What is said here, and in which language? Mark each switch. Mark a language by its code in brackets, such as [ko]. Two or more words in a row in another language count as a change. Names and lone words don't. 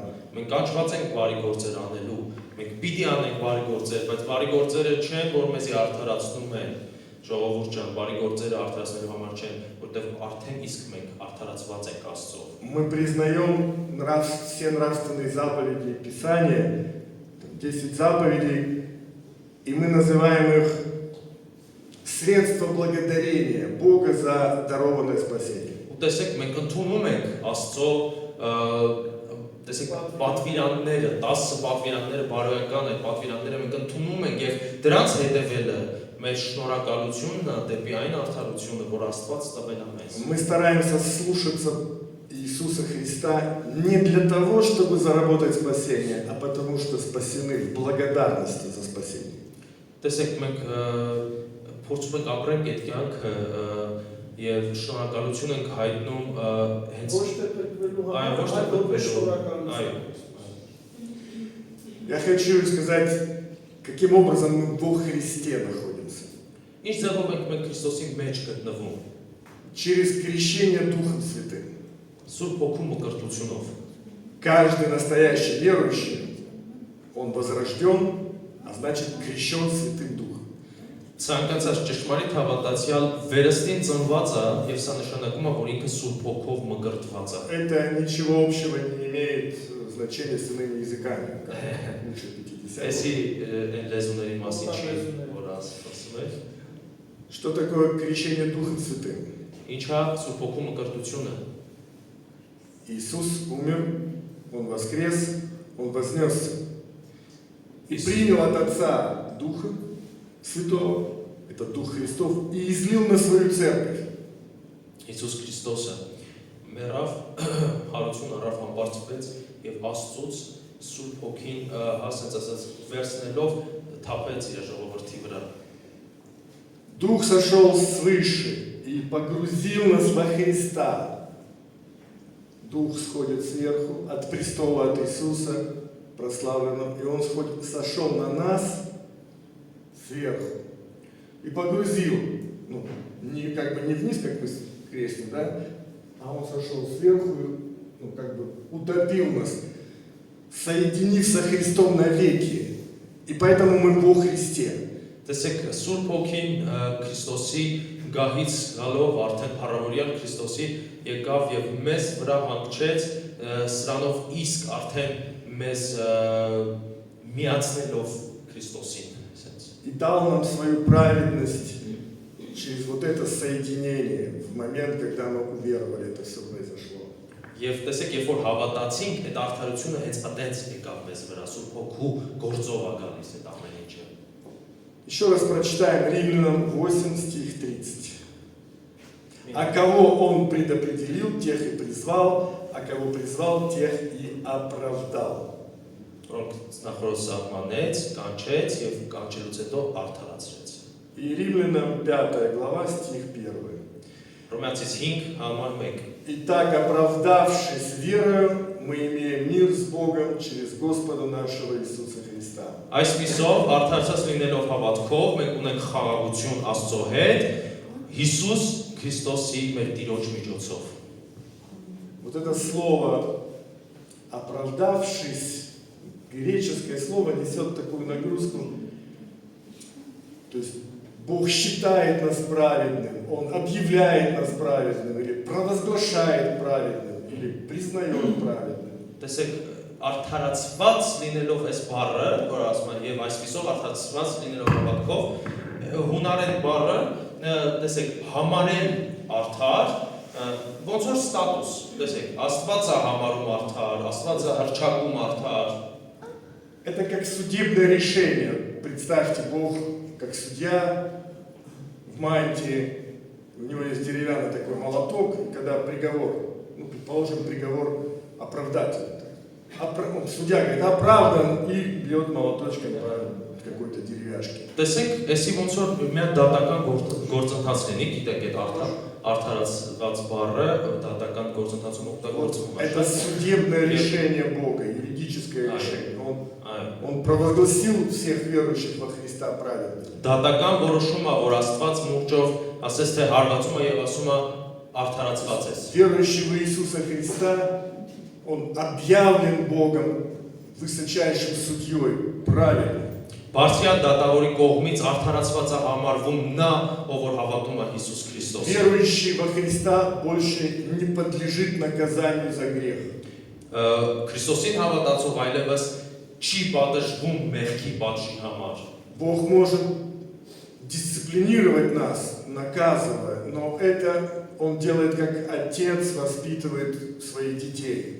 [hy] Մենք կանչված ենք բարի գործեր անելու, մենք պիտի անենք բարի գործեր, բայց բարի գործերը չեն, որ մեզի արդարացնում են։ Ժողովուրդ ջան, բարի գործերը արդարացնելու համար չեն, որտեղ արդեն իսկ մենք արդարացված ենք Աստծով։ [ru] Мы признаем все нравственные заповеди Писания, 10 заповедей, и мы называем их средство благодарения Бога за дарованное спасение. [hy] Տեսեք, մենք ընդունում ենք Աստծո տեսեք պատվիրանները, 10 պատվիրանները բարոյական այդ պատվիրանները մենք ընդունում ենք եւ դրանց հետևելը մեր շնորհակալությունն է դեպի այն արդարությունը, որ Աստված տվել է մեզ։ [ru] Мы стараемся слушаться Иисуса Христа не для того, чтобы заработать спасение, а потому что спасены в благодарности за спасение. [hy] Տեսեք, մենք փորձում ենք ապրենք այդ կյանքը եւ շնորհակալություն ենք հայտնում հենց Ոչ թե փրկվելու այո, համար, ոչ թե այլ որպես փրկվելու։ շնորհակալություն։ [ru] Я хочу сказать, каким образом мы во Христе находимся. [hy] Ինչ ձևով ենք մենք Քրիստոսի մեջ գտնվում։ [ru] Через крещение Духом Святым. [hy] Սուրբ Հոգու մկրտությունով։ [ru] Каждый настоящий верующий, он возрожден, а значит крещен Святым Духом. [hy] Ցանկացած ճշմարիտ հավատացյալ վերստին ծնված է եւ սա նշանակում է, որ ինքը Սուրբ Հոգով մկրտված է։ [ru] Это ничего общего не имеет значения с иными языками, как лучше 50. [hy] Էսի այն լեզուների մասին չի, որ ասում է։ [ru] Что такое крещение Духом Святым? [hy] Ինչ է Սուրբ Հոգու մկրտությունը։ [ru] Иисус умер, Он воскрес, Он вознесся. И принял от Отца Духа Святого, это Дух Христов, и излил на свою церковь. [hy] Հիսուս Քրիստոսը մեռավ, հարություն առավ, համբարձվեց եւ Աստծուց Սուրբ Հոգին ասած վերցնելով թափեց իր ժողովրդի վրա։ [ru] Дух сошел свыше и погрузил нас во Христа. Дух сходит сверху от престола от Иисуса, прославленного, и Он сошел на нас сверху и погрузил, не вниз, как мы крестим, да, а Он сошел сверху и утопил нас, соединив со Христом навеки. И поэтому мы во Христе. [hy] Տեսեք, Սուրբ Հոգին Քրիստոսի գահից գալով արդեն փառավորյալ Քրիստոսի եկավ եւ մեզ վրա հանգչեց, սրանով իսկ արդեն մեզ միացնելով Քրիստոսին, ասենց։ [ru] И дал нам свою праведность через вот это соединение в момент, когда мы уверовали, это все произошло. [hy] Եվ տեսեք, երբ որ հավատացինք, այդ արդարությունը հենց այդպես եկավ մեզ вրա, Սուրբ Հոգու գործով է галիս այդ ամեն ինչը։ [ru] Еще раз прочитаем Римлянам 8, стих 30. А кого Он предопределил, тех и призвал, а кого призвал, тех и оправдал. [hy] Որոնք նախորդ սահմանեց, կանչեց եւ կանչելուց հետո արդարացրեց։ [ru] И Римлянам 5 глава, стих 1. [hy] Հռոմեացիս 5 համար 1։ [ru] Итак, оправдавшись верою, мы имеем мир с Богом через Господа нашего Иисуса Христа. [hy] Այսպիսով արդարացած լինելով հավատքով մենք ունենք խաղաղություն Աստծո հետ Հիսուս Քրիստոսի մեր Տիրոջ միջոցով։ [ru] Вот это слово «оправдавшись», греческое слово несет такую нагрузку, то есть Бог считает нас праведным, Он объявляет нас праведным, или провозглашает праведным, или признает праведным. [hy] Տեսեք, արդարացված լինելով այս բառը, որ ասում են եւ այսպիսով արդարացված լինելով հավատքով, հունարեն բառը, տեսեք, համարել արդար, ոնց որ ստատուս, տեսեք, Աստված է համարում արդար, Աստված է հռչակում արդար։ [ru] Это как судебное решение. Представьте, Бог как судья в мантии, у него есть деревянный такой молоток, и когда приговор, ну, предположим, приговор оправдательный. Судья говорит, оправдан, и бьет молоточком по какой-то деревяшке. [hy] Տեսեք, էսի ոնց որ մի հատ դատական գործընթաց լինի, գիտեք, այդ արդարացված բառը դատական գործընթացում օգտագործվում է։ [ru] Это судебное решение Бога, юридическое решение. Он провозгласил всех верующих во Христа праведными. [hy] Դատական որոշումը, որ Աստված մուրճով ասես թե հարվածում է եւ ասում է արդարացված ես։ [ru] Верующий в Иисуса Христа, он объявлен Богом высочайшим судьей праведным. [hy] Բարձրյալ դատավորի կողմից արդարացված է համարվում նա, ով որ հավատում է Հիսուս Քրիստոսին։ [ru] Верующий во Христа больше не подлежит наказанию за грех. [hy] Քրիստոսին հավատացող այլևս չի պատժվում մեղքի պատժի համար։ [ru] Бог может дисциплинировать нас, наказывая, но это Он делает, как отец воспитывает своих детей.